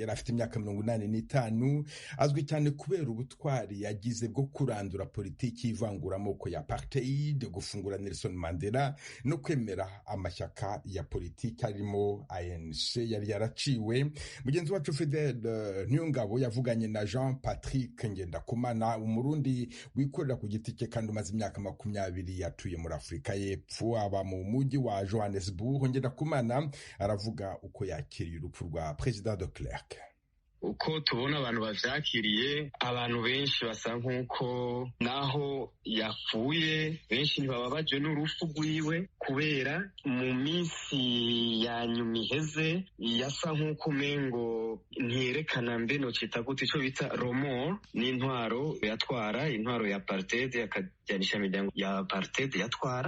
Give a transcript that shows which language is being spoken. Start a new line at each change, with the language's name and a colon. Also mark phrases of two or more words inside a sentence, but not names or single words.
Rundi: Yari afite imyaka 85, azwi cyane kubera ubutwari yagize bwo kurandura politiki y'ivanguraamoko ya apartheid, gufungura Nelson Mandela no kwemera amashyaka ya politiki arimo ANC yari yaraciwe. Mugenzi wacu Fidel Nyungabo yavuganye na Jean Patrick Ngendakumana, umurundi wikorera ku giti cye kandi umaze imyaka 20 yatuye muri Afrika y'Epfo, aba mu mujyi wa Johannesburg. Ngendakumana aravuga uko yakiriye urupfu rwa President de Klerk. Uko tubona abantu bavyakiriye, abantu benshi basa nk'uko naho yapfuye benshi ntibababajwe n'urupfu rwiwe, kubera mu minsi ya nyuma iheze yasa nk'uko umengo ntiyerekana mbe nocita gute ico bita romor n'intwaro yatwara, intwaro ya apartheid, yakajyanisha imiryango ya apartheid yatwara.